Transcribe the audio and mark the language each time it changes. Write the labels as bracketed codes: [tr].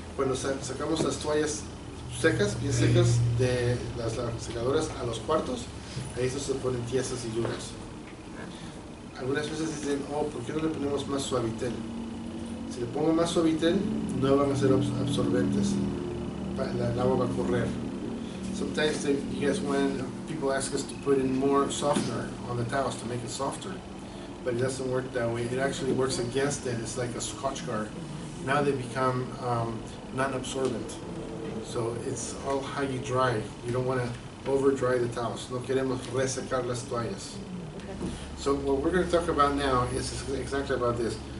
[es] Cuando sacamos las toallas secas, bien secas de las secadoras a los cuartos, ahí estos se ponen tiesas y duras. Algunas veces dicen, oh, ¿por qué no le ponemos más suavitel? Si le pongo más suavitel, no van a ser absorbentes. El agua va a correr. [en] Sometimes you guys, when people ask us to put in more softener on the towels to make it softer, but it doesn't work that way. It actually works against it. It's like a Scotch guard. Now they become non-absorbent. So it's all how you dry. You don't want to over dry the towels. [es] No queremos resecar las toallas. [en] So what we're going to talk about now is exactly about this.